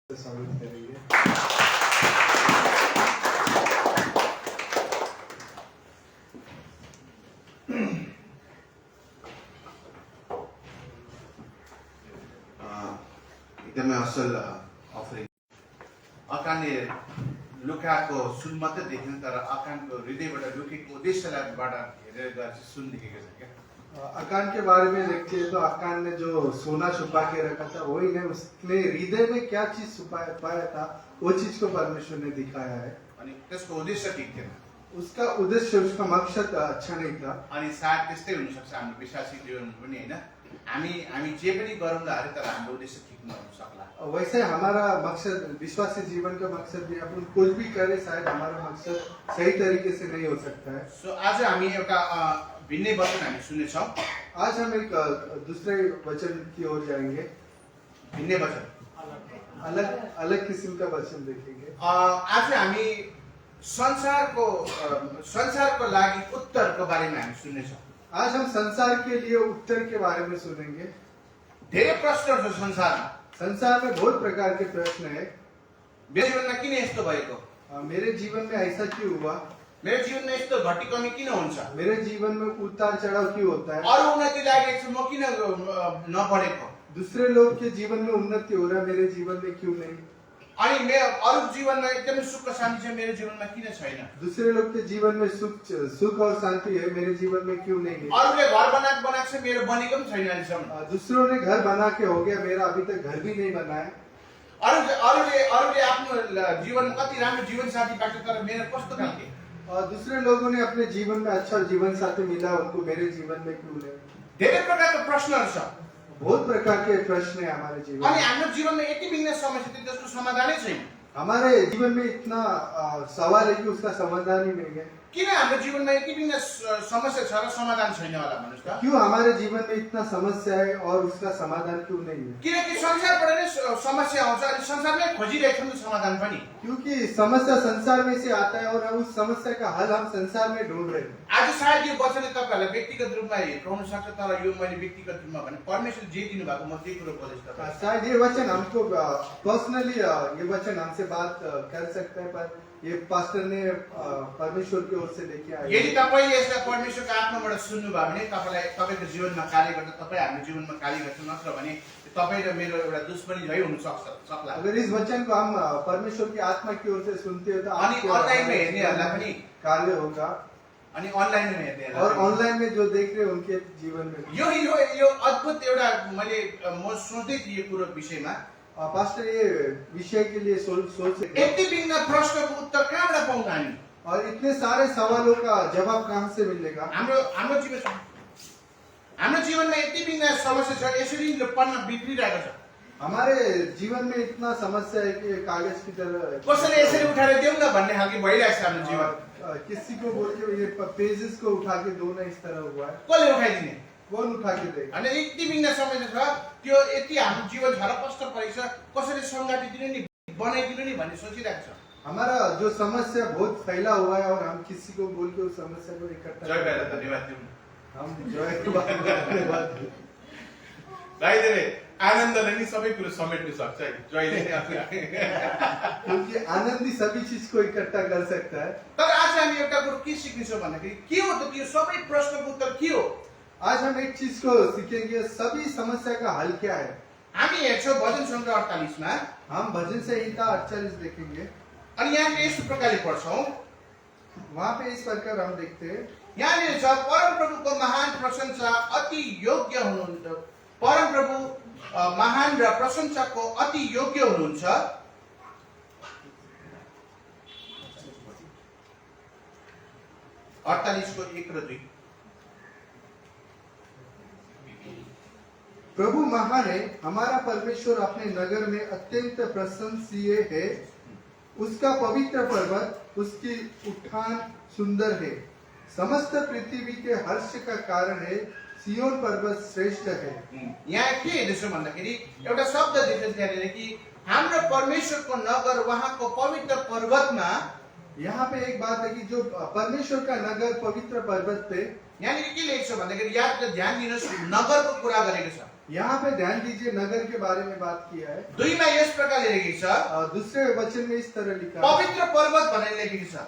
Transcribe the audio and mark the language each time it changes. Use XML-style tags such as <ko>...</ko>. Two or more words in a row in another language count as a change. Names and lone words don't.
<hi>से स्वागत करेंगे।</hi> <ne>एकदमै असल अफरिङ अकानले लुकाको सुन मात्रै देख्दैन तर अकानको हृदयबाट लुकेको उद्देश्यलाईबाट हेरेर गएर चाहिँ सुन देखेको छ क्या।</ne> <hi>अकान के बारे में देखते हैं तो अकान ने जो सोना छुपा के रखा था वही नहीं, उसने हृदय में क्या चीज पाया था वो चीज को परमेश्वर ने दिखाया है।</hi> <ne>अनि त्यसको उद्देश्य ठिक थिएन,</ne> <hi>उसका उद्देश्य उसका मकसद अच्छा नहीं था।</hi> <ne>अनि सायद त्यस्तै हुनसक्छ हाम्रो विश्वासी जीवनमा पनि होइन, हामी जे पनि गरौँला अरे तर हाम्रो उद्देश्य ठिक नहुन सक्ला।</ne> <hi>वैसे हमारा मकसद विश्वासी जीवन का मकसद भी अपन कुछ भी करे शायद हमारा मकसद सही तरीके से नहीं हो सकता है।</hi> <ne>सो आज हामी एउटा भिन्नै वचन हामी सुन्नेछौँ।</ne> <hi>आज हम एक दूसरे वचन की ओर जाएंगे,</hi> <ne>भिन्नै वचन,</ne> <hi>अलग अलग किस्म का वचन देखेंगे।</hi> <ne>आज हामी संसारको लागि उत्तरको बारेमा हामी सुन्नेछौँ।</ne> <hi>आज हम संसार के लिए उत्तर के बारे में सुनेंगे।</hi> <ne>धेरै प्रश्नहरू छ संसारमा।</ne> <hi>संसार में बहुत प्रकार के प्रश्न है।</hi> <ne>मेरो जीवनमा किन यस्तो भएको,</ne> <hi>मेरे जीवन में ऐसा क्यों हुआ,</hi> <ne>मेरो जीवनमा यस्तो घटिकमी किन हुन्छ,</ne> <hi>मेरे जीवन में उतार चढ़ाव क्यों होता है,</hi> <ne>अरू उन्नति लागेको छ म किन नबढेको,</ne> <hi>दूसरे लोग के जीवन में उन्नति हो रहा है मेरे जीवन में क्यों नहीं,</hi> <ne>अनि मेरो अरू जीवनमा एकदमै सुख शान्ति छ मेरो जीवनमा किन छैन,</ne> <hi>दूसरे लोग के जीवन में सुख और शांति है मेरे जीवन में क्यों नहीं है,</hi> <ne>अरूले घर बनाएको छ मेरो बनेको पनि छैन अहिलेसम्म,</ne> <hi>दूसरों ने घर बना के हो गया मेरा अभी तक घर भी नहीं बना है,</hi> <ne>अरूले आफ्नो जीवनमा कति राम्रो जीवन साथी पाएको तर मेरो कस्तो खालके,</ne> <hi>और दूसरे लोगों ने अपने जीवन में अच्छा जीवन साथी मिला उनको मेरे जीवन में क्यों नहीं।</hi> <ne>धेरै प्रकारको प्रश्नहरू छ।</ne> <hi>बहुत प्रकार के प्रश्न है हमारे जीवन</hi> <ne>अनि</ne> <hi>में।</hi> <ne>हाम्रो जीवनमा यति बिघ्न समस्या थियो त्यसको समाधानै छैन।</ne> <hi>हमारे जीवन में इतना सवाल है कि उसका समाधान ही नहीं है।</hi> <ne>किन हाम्रो जीवनमा यति बिघ्न समस्या छ र समाधान छैन होला भन्नुस् त?</ne> <hi>क्यों हमारे जीवन में इतना समस्या है और उसका समाधान क्यों नहीं है?</hi> <ne>किनकि संसारबाट नै समस्या आउँछ अनि संसारमै खोजिरहेको छौँ समाधान पनि।</ne> <hi>क्योंकि समस्या संसार में से आता है और उस समस्या का हल हम संसार में ढूंढ रहे हैं।</hi> <ne>आज सायद यो वचनले तपाईँहरूलाई व्यक्तिगत रूपमा हिर्काउन सक्छ तर यो मैले व्यक्तिगत रूपमा भने परमेश्वर जे दिनुभएको म त्यही कुरो बोलेछु तपाईँ।</ne> <hi>शायद ये वचन हमको पर्सनली ये वचन हमसे बात कर सकता है पर ये पास्टर ने परमेश्वर की ओर से लेके आए।</hi> <ne>यदि तपाईँले यसलाई परमेश्वरको आत्माबाट सुन्नुभयो भने तपाईँको जीवनमा कार्य गर्दा तपाईँ हाम्रो जीवनमा कार्य गर्छ, नत्र भने तपाईँ र मेरो एउटा दुश्मनी झै हुन सक्ला।</ne> <hi>अगर इस वचन को हम परमेश्वर की आत्मा की ओर से सुनते हैं तो</hi> <ne>अनि अनलाइनमा हेर्नेहरूलाई पनि</ne> <hi>कार्य होगा</hi> <ne>अनि अनलाइनमा हेर्नेहरूलाई</ne> <hi>और ऑनलाइन में जो देख रहे हैं उनके जीवन में</hi> <ne>यो अद्भुत एउटा मैले म सोच्दै थिएँ यो कुरो विषयमा।</ne> <hi>पास्टर ये विषय के लिए सोच</hi> <ne>यति बिघ्न प्रश्नको उत्तर कहाँबाट पाउँदा हामी,</ne> <hi>और इतने सारे सवालों का जवाब कहाँ से मिलेगा।</hi> <ne>हाम्रो जीवनमा यति बिघ्न समस्या छ, यसरी पन्न बिग्रिरहेको छ।</ne> <hi>हमारे जीवन में इतना समस्या है कि कागज की तरह</hi> <ne>कसैले यसरी उठाएर देऊ न भन्ने खालको भइरहेको छ हाम्रो जीवन।</ne> <hi>किसी को बोल के ये पेजेस को उठा के दो ना इस तरह हुआ है,</hi> <ne>कसले उठाइदिने,</ne> <hi>कौन उठा के देगा।</hi> <ne>अनि यति बिघ्न समस्या छ, त्यो यति हाम्रो जीवन झरपस्ट परेको छ, कसैले सङ्गाटिदिनु नि बनाइदिनु नि भन्ने सोचिरहेको छ।</ne> <hi>हमारा जो समस्या बहुत फैला हुआ है और हम किसी को बोल के उस समस्या को इकट्ठा</hi> <ne>धन्यवाद दिउँ।</ne> <hi>हम जय को धन्यवाद।</hi> <ne>भाइले आनन्दले नि सबै कुरो समेट्न सक्छ है, जयले नै आफू।</ne> <hi>क्योंकि आनंद ही सभी चीज को इकट्ठा कर सकता है।</hi> <ne>तर आज हामी एउटा कुरो के सिक्नेछौँ भन्दाखेरि के हो त त्यो सबै प्रश्नको उत्तर के हो?</ne> <hi>आज हम एक चीज को सीखेंगे, सभी समस्या का हल क्या है।</hi> <ne>हामी हेर्छौँ भजन सङ्ग्रह 48 मा,</ne> <hi>हम भजन संहिता 48 देखेंगे।</hi> <ne>अनि यहाँ यस्तो प्रकारले पढ्छौँ,</ne> <hi>वहाँ पे इस प्रकार हम देखते हैं,</hi> <ne>यहाँनिर छ परमप्रभुको महान प्रशंसा अति योग्य हुनुहुन्छ, परमप्रभु महान र प्रशंसाको अति योग्य हुनुहुन्छ। 48 को 1 र 2।</ne> <hi>प्रभु महान है, हमारा परमेश्वर अपने नगर में अत्यंत प्रशंसीय है, उसका पवित्र पर्वत, उसकी उठान सुंदर है, समस्त पृथ्वी के हर्ष का कारण है, सियोन पर्वत श्रेष्ठ है।</hi> <ne>यहाँ के हेर्दैछौँ भन्दाखेरि एउटा शब्द देख्छ त्यहाँनिर कि हाम्रो परमेश्वरको नगर उहाँको पवित्र पर्वतमा।</ne> <hi>यहाँ पे एक बात है कि जो परमेश्वर का नगर पवित्र पर्वत पे,</hi> <ne>यहाँनिर के लेख्छ भन्दाखेरि याद ध्यान दिनुहोस्, नगरको कुरा गरेको छ।</ne> <hi>यहाँ पे ध्यान दीजिए, नगर के बारे में बात किया है।</hi> <ne>2 मा यस प्रकारले लेखेको छ,</ne> <hi>दूसरे वचन में इस तरह लिखा है,</hi> <ne>पवित्र पर्वत भनेर लेखेको छ।</ne>